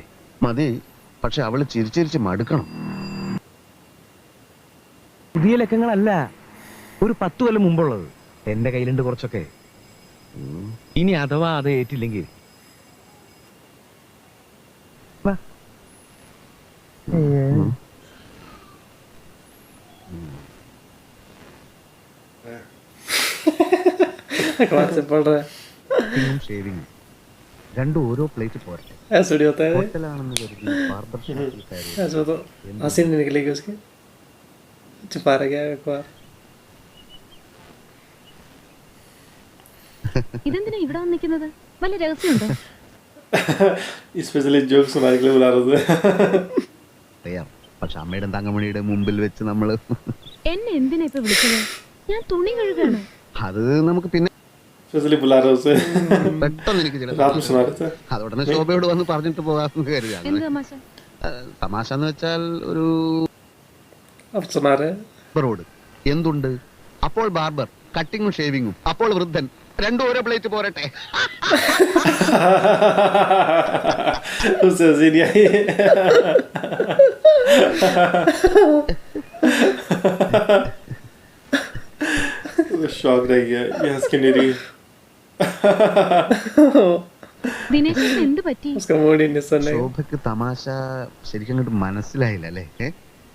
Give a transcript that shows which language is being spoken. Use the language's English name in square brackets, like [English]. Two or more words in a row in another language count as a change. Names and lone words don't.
[Malayalam] മതി, പക്ഷെ അവള് ചിരിച്ചിരിച്ച് മടുക്കണം. പുതിയ ലക്കങ്ങളല്ല, ഒരു 10 കൊല്ലം മുമ്പുള്ളത്. എന്റെ കയ്യിലുണ്ട് കുറച്ചൊക്കെ. ഇനി അഥവാ അത് ഏറ്റില്ലെങ്കിൽ വാ. [Hindi] अखबार से पढ़ रहा है। [Malayalam] ഷേവിംഗ് രണ്ടും ഓരോ പ്ലേറ്റ് പോരട്ടെ. [Hindi] ऐसे थोड़ी होता है। [Malayalam] ഹോട്ടലാണെന്ന് കരുതി ബാർബർ ഷോപ്പിൽ കയറി [Hindi] ऐसे तो हंसी नहीं निकलेगी उसकी। छुपा रह गया अखबार। [Malayalam] ഇതെന്തിനാ ഇവിടെ വന്നിരിക്കുന്നത്? വല്ല രഹസ്യമുണ്ടോ? [English] specially joke [Hindi] सुनाने के लिए बुला रहे थे। [Malayalam] അറിയാം, പക്ഷെ അമ്മയുടെ തങ്കമണിയുടെ മുമ്പിൽ വെച്ച് നമ്മള് എന്നെ എന്തിനാ ഇപ്പൊ വിളിച്ചത്? ഞാൻ തുണി കഴുകാണ്. അത് നമുക്ക് പിന്നെ [Hindi] स्पेशली बुला रहे उसे। [Malayalam] പെട്ടെന്ന് എനിക്ക് ചില [Hindi] रात में सुना रहे थे। [Malayalam] അതോടനെ ശോഭയോട് വന്ന് പറഞ്ഞിട്ട് പോകാമെന്ന് കരുതി. എന്ത് തമാശ? തമാശ എന്ന് വെച്ചാൽ ഒരു [Hindi] अब सुना रहे हैं। [Malayalam] ബാർബറോട് എന്തുണ്ട്? അപ്പോൾ ബാർബർ കട്ടിങ്ങും ഷേവിങ്ങും, അപ്പോൾ വൃദ്ധൻ രണ്ടും ഓരോ പ്ലേറ്റ് പോരട്ടെ. [Hindi] उसे हंसी नहीं आई. वो शॉक रह गया ये हंस के नहीं रही. [Malayalam] ദിനേശ് എന്ത് പറ്റി? [Hindi] उसका मूड ही नहीं सुनने. [Malayalam] ശോഭയ്ക്ക് തമാശ ശരിക്കും അങ്ങോട്ട് മനസ്സിലായില്ല അല്ലേ?